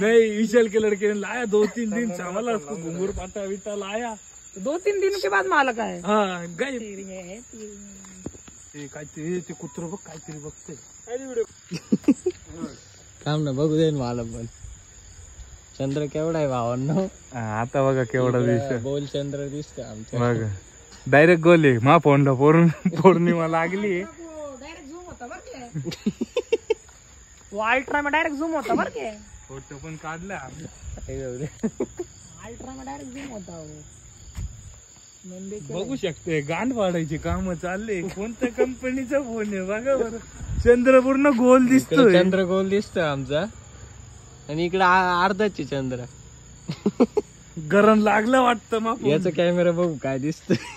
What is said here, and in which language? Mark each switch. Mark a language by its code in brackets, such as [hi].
[hi] नहीं विशाल के लड़के ने लाया 2-3 दिन संभाला उसको. घुंगरू पट्टा बिट्टा लाया. 2-3 दिन के बाद मालक आए. [mr] हा गाय है ते काहीतरी ते कुत्र बघ काहीतरी बघतंय. थांब ना बघू दे मला पण. चंद्र केवढा आहे भावांनो? आता बघा केवढा दिसत. बोल चंद्र दिसतो आमच्या. बघा डायरेक्ट गोल आहे. मा फोनला पौर्णिमा लागली. डायरेक्ट झूम होता बर के. [hi] वो अल्ट्रा में डायरेक्ट झूम होता [mr] बर के. फोटो पण काढला. [hi] अल्ट्रा में डायरेक्ट झूम होता वो. [mr] बघू शकते गांड पाडायचे काम चालले. कोणत्या कंपनीचा फोन आहे बघा बरं. चंद्र पूर्ण गोल दिसतोय. चंद्र गोल दिसतोय आमचा आणि इकडे अर्धाचे चंद्र. गरम लागलं वाटतं मग. याचा कॅमेरा बघू काय दिसतोय.